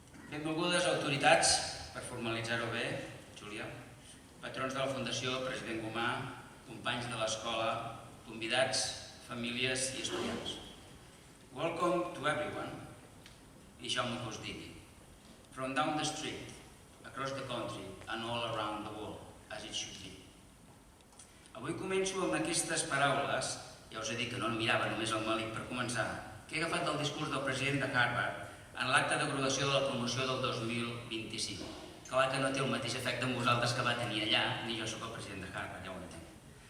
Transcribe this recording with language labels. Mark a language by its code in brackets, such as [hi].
[ca] Benvolgudes autoritats, per formalitzar-ho bé, Júlia, patrons de la Fundació, president Gomà, companys de l'escola, convidats, famílies i estudiants. [en] Welcome to everyone, [ca] i deixeu-me que us digui. [en] From down the street, across the country, and all around the world, as it should be. [ca] Avui començo amb aquestes paraules, ja us he dit que no em mirava només al melic per començar, que he agafat del discurs del president de Harvard en l'acte de graduació de la promoció del 2025. Clar que no té el mateix efecte amb vosaltres que va tenir allà, ni jo sóc el president de Harvard, ja ho entenc.